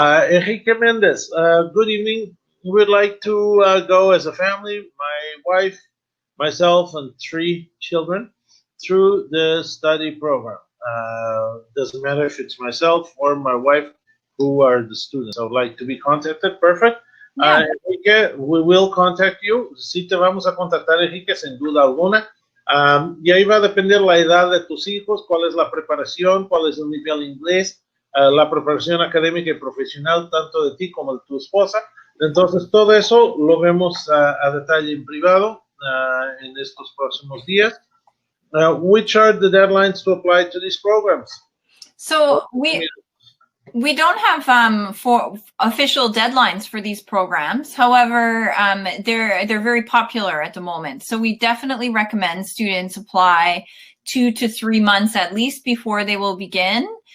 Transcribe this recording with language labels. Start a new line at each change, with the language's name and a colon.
English: Enrique Mendez, good evening. We would like to go as a family, my wife, myself, and 3 children, through the study program. Doesn't matter if it's myself or my wife who are the students. I would like to be contacted. Perfect. Enrique, we will contact you.
Spanish: Sí te vamos a contactar, Enrique, sin duda alguna. Y ahí va a depender la edad de tus hijos, cuál es la preparación, cuál es el nivel inglés, la preparación académica y profesional, tanto de ti como de tu esposa. Entonces, todo eso lo vemos a detalle en privado en estos próximos días.
English: Which are the deadlines to apply to these programs? So we don't have for official deadlines for these programs. However, they're very popular at the moment. So we definitely recommend students apply 2 to 3 months at least before they will begin.